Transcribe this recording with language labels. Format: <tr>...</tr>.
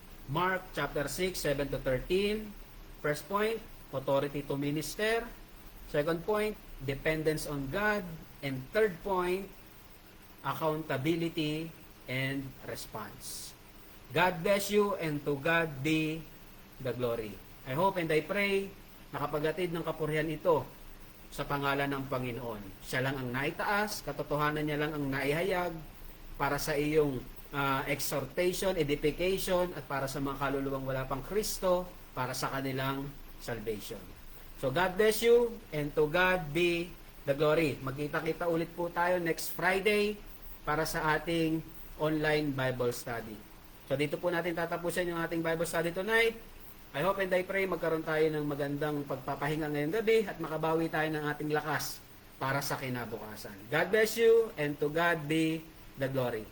<en>Mark chapter 6, 7 to 13. First point, authority to minister. Second point, dependence on God. And third point, accountability and response. God bless you, and to God be the glory. I hope and I pray</en> <tl>nakapaghatid ng kapurihan ito sa pangalan ng Panginoon. Siya lang ang naitaas, katotohanan niya lang ang naihayag para sa iyong exhortation, edification, at para sa mga kaluluwang wala pang Kristo, para sa kanilang salvation.</tl> <en>So God bless you, and to God be the glory.</en> <tl>Magkita-kita ulit po tayo</tl> <en>next Friday</en> <tl>para sa ating online Bible study. So dito po natin tatapusin yung ating Bible study tonight.</tl> <en>I hope and I pray</en> <tl>magkaroon tayo ng magandang pagpapahinga ngayong gabi at makabawi tayo ng ating lakas para sa kinabukasan.</tl> <en>God bless you, and to God be the glory.</en>